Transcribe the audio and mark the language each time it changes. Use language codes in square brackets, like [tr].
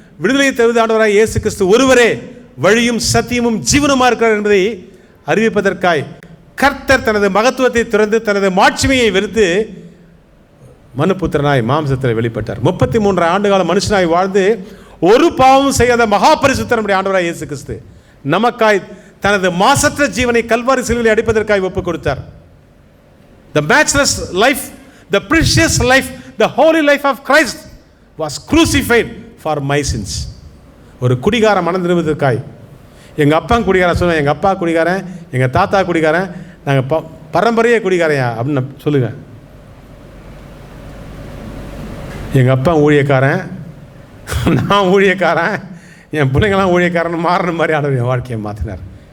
[ta] விடுதலை தருவது ஆண்டவராய் இயேசு கிறிஸ்து ஒருவரே வழியும் சத்தியமும் ஜீவனுமா இருக்கிறார் என்பதை அறிவிப்பதற்காய் கர்த்தர் தனது மகத்துவத்தை துறந்து தனது மாட்சிமையை வெறுத்து மனுபுத்திரனாய் மாம்சத்தில் வெளிப்பட்டார். 33 ஆண்டு கால மனுஷனாய் வாழ்ந்து ஒரு பாவமும் செய்யாத மகா பரிசுத்தர் நம்முடைய ஆண்டவராய் இயேசு கிறிஸ்து நமக்காய் தனது மாசற்ற ஜீவனை கல்வாரி சிலுவையில் அடிப்பதற்காய் ஒப்புக் கொடுத்தார். [en] The matchless life, the precious life, the holy life of Christ was crucified for my sins. [ta] ஒரு குடிகார மனம் திரும்புவதற்காய். எங்கள் அப்பா குடிகாரன் சொல்லுவேன், எங்கள் அப்பா குடிகாரன், எங்கள் தாத்தா குடிகாரன், நாங்கள் பரம்பரையே குடிகாரையா அப்படின்னு சொல்லுங்கள். எங்கள் அப்பா ஊழியக்காரன், நான் ஊழியக்காரன், என் பிள்ளைங்களாம் ஊழியக்காரன் மாறின மாதிரி ஆண்டவர் என் வாழ்க்கையை மாற்றினார்.